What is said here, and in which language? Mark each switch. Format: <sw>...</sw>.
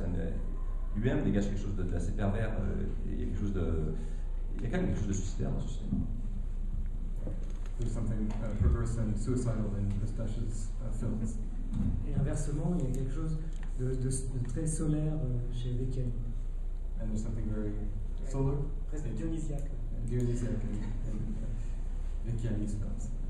<fr>And lui-même dégage quelque chose d'assez pervers, il y a quand même quelque chose de suicidaire dans ce cinéma.</fr> <en>There's something perverse and suicidal in Eustache's films.</en> <fr>Et inversement, il y a quelque chose de très solaire chez Bekele.</fr> <en>And there's something very solar,</en> <fr>Presque dionysiaque.</fr> <en>Dionysiac in Bekele's films.</en>